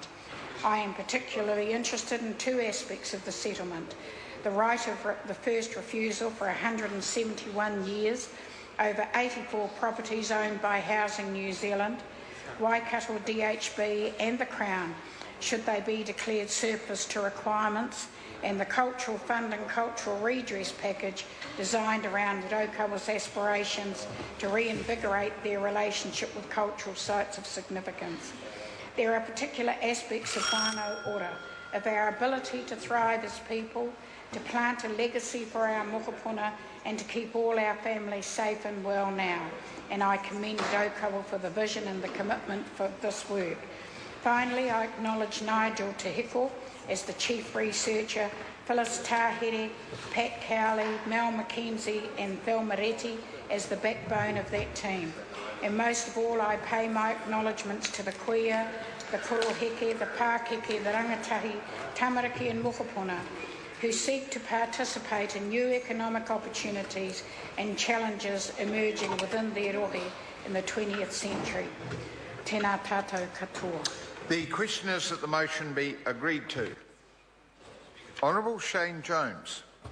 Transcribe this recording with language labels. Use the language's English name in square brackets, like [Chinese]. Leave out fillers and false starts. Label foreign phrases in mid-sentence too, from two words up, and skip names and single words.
[English] I am particularly interested in two aspects of the settlement: the right of the first refusal for 171 years over 84 properties owned by Housing New Zealand, Waikato DHB and the Crown, should they be declared surplus to requirements, and the Cultural Fund and Cultural Redress package designed around Raukawa's aspirations to reinvigorate their relationship with cultural sites of significance. There are particular aspects of [Māori] whānau ora, [English] of our ability to thrive as people, to plant a legacy for our mokopuna and to keep all our families safe and well now. And I commend Raukawa for the vision and the commitment for this work. Finally, I acknowledge Nigel Tehiko as the Chief Researcher, Phyllis Tahere, Pat Cowley, Mel McKenzie and Phil Moretti as the backbone of that team. And most of all, I pay my acknowledgements to the kuia, the koroheke, the pākeke, the [Māori] rangatahi, tamariki [English] and mokopuna, who seek to participate in new economic opportunities and challenges emerging within their rohe in the 20th century. [Māori] Tēnā tātou katoa. [English] The question is that the motion be agreed to. Honourable Shane Jones.